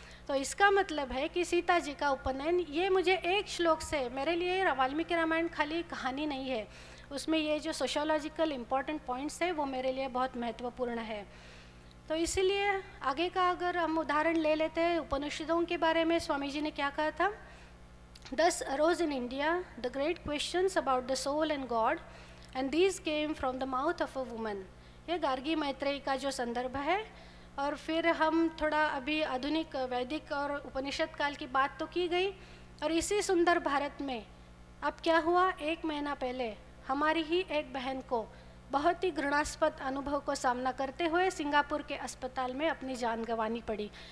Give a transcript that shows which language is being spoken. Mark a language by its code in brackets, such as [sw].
[hi] तो इसका मतलब है कि सीता जी का उपनयन, ये मुझे एक श्लोक से, मेरे लिए वाल्मीकि रामायण खाली कहानी नहीं है, उसमें ये जो सोशियोलॉजिकल इम्पॉर्टेंट पॉइंट्स है वो मेरे लिए बहुत महत्वपूर्ण है। तो इसीलिए आगे का अगर हम उदाहरण ले लेते हैं उपनिषदों के बारे में, स्वामी जी ने क्या कहा था? [en] Thus arose in India the great questions about the soul and God, and these came from the mouth of a woman. [hi] ये गार्गी मैत्रेयी का जो संदर्भ है। और फिर हम थोड़ा अभी आधुनिक वैदिक और उपनिषद काल की बात तो की गई, और इसी सुंदर भारत में अब क्या हुआ? 1 महीना पहले हमारी ही एक बहन को बहुत ही घृणास्पद अनुभव को सामना करते हुए सिंगापुर के अस्पताल में अपनी जान गंवानी पड़ी।